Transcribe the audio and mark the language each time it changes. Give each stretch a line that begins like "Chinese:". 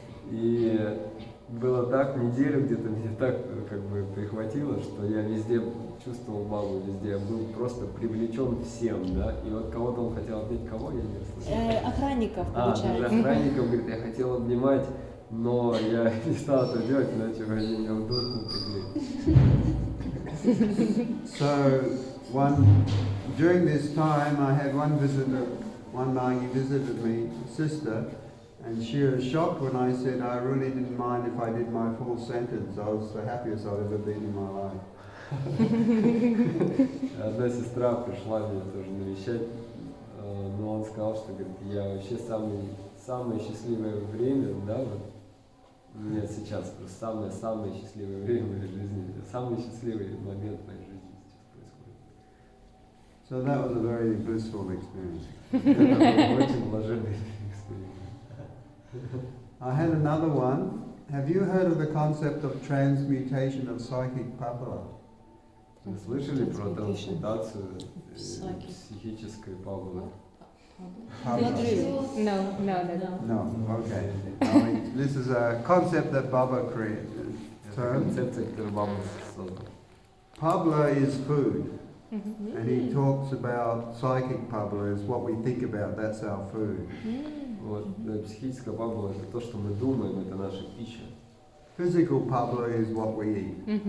Russian: И было так, неделю где-то меня так как бы прихватило, что я везде чувствовал Бабу, везде я был просто привлечен всем, да, и вот кого-то он хотел обнять, кого я не слышал. Охранников, даже получается. охранников, говорит, я хотел обнимать, но я не стал это делать, иначе они меня в дурку прикли.
English: So, during this time, I had one visitor, one night he visited me, a sister, and she was shocked when I said I really didn't mind if I did my full sentence. I was the happiest I've ever been in my life.
Russian: Одна сестра пришла меня тоже навещать, но он сказал, что говорит, я вообще самое счастливое время, да, вот у меня сейчас просто самое счастливое время в моей жизни, самый счастливый момент в моей жизни сейчас происходит.
English: So that was a very blissful experience.
Russian: Это был очень блаженный эксперимент.
English: I had another one. Have you heard of the concept of transmutation of psychic papilla?
Russian: Вы слышали про трансмутацию психической павлы?
English: Not really. No. No, okay. This is a concept that Baba created.
Russian: Это концепция, которую Баба создал.
English: Pabla is food. And he talks about psychic pabla as what we think about, that's our food.
Russian: Вот, психическая павла это то, что мы думаем, это наша пища.
English: Physical pabla is what we eat.